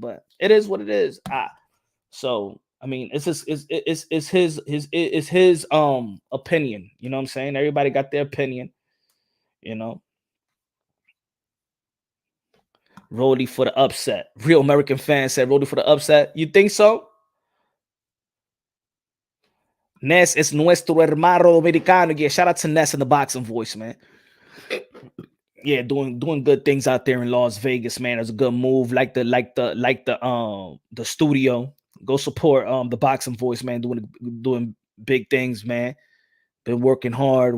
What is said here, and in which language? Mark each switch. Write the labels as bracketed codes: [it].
[en] But it is what it is. So I mean, it's his opinion. You know what I'm saying? Everybody got their opinion. You know, Rody for the upset. Real American fan said Rody for the upset. You think so? [es] Ness es nuestro hermano dominicano. [en] Yeah, shout out to Ness in the boxing voice, man. Yeah, doing good things out there in Las Vegas, man. It was a good move. Like the studio. Go support the boxing voice, man. Doing big things, man. Been working hard.